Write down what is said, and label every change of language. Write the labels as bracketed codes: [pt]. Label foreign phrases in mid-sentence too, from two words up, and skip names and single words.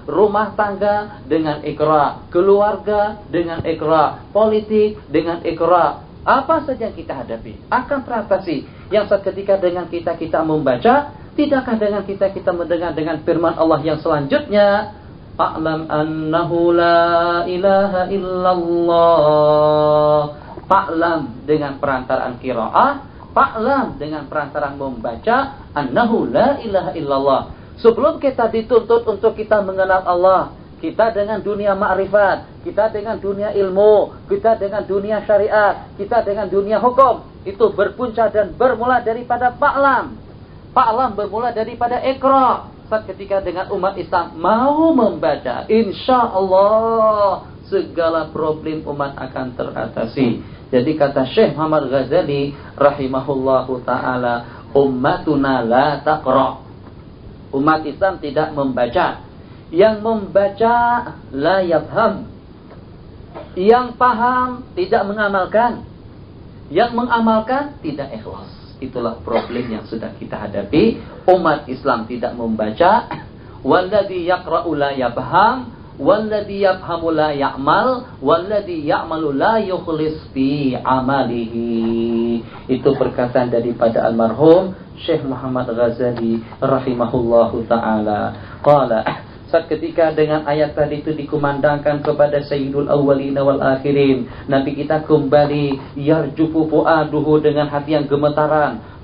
[ms] Rumah tangga dengan Iqra. Keluarga dengan Iqra. Politik dengan Iqra. Apa saja yang kita hadapi akan teratasi. Yang seketika dengan kita membaca, tidakkah dengan kita mendengar dengan firman Allah yang selanjutnya, [ar] فاعلم أنه لا إله إلا الله. [ms] Fa'lam dengan perantaraan qiraah, fa'lam dengan perantaraan membaca, [ar] أنه لا إله إلا الله. [ms] Sebelum kita dituntut untuk kita mengenal Allah, kita dengan dunia ma'rifat, kita dengan dunia ilmu, kita dengan dunia syariat, kita dengan dunia hukum, itu berpunca dan bermula daripada fa'lam. Fa'lam bermula daripada Iqra. Saat ketika dengan umat Islam mau membaca, [ar] إن شاء الله [ms] segala problem umat akan teratasi. Jadi kata Syekh Muhammad Ghazali [ar] رحمه الله تعالى, أمتنا لا تقرأ. [ms] Umat Islam tidak membaca. Yang membaca [ar] لا يفهم. [ms] Yang paham tidak mengamalkan. Yang mengamalkan tidak ikhlas. Itulah problem yang sudah kita hadapi. Umat Islam tidak membaca. [ar] والذي يقرأ لا يفهم والذي يفهم لا يعمل والذي يعمل لا يخلص في عمله. [ms] Itu perkataan daripada almarhum Syekh Muhammad Ghazali [ar] رحمه الله تعالى. [ms] Qala, saat ketika dengan ayat tadi itu dikumandangkan kepada [ar] سيد الأولين والآخرين, [ms] Nabi kita kembali [ar] يرجف فؤاده [ms] dengan hati yang gemetaran.